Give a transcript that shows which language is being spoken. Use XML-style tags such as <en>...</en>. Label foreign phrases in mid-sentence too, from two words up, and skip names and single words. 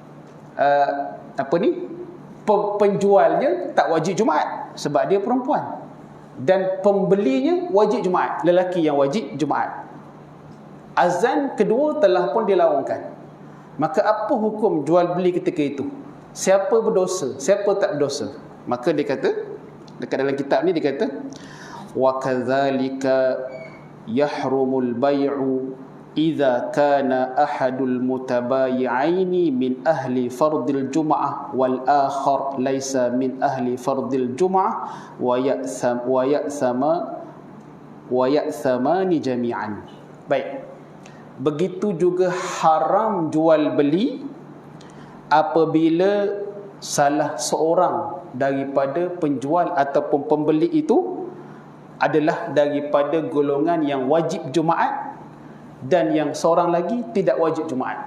<ms>Sekarang ni penjualnya tak wajib Jumaat sebab dia perempuan, dan pembelinya wajib Jumaat, lelaki yang wajib Jumaat. Azan kedua telah pun dilaungkan. Maka apa hukum jual beli ketika itu? Siapa berdosa, siapa tak berdosa? Maka dia kata, dekat dalam kitab ni dia kata,</ms> <ar>وكذلك يحرم البيع إذا كان أحد المتبايعين من أهل فرض الجمعة والآخر ليس من أهل فرض الجمعة ويأثمان جميعا.</ar> <ms>Baik. Begitu juga haram jual beli apabila salah seorang daripada penjual ataupun pembeli itu adalah daripada golongan yang wajib Jumaat dan yang seorang lagi tidak wajib Jumaat.</ms>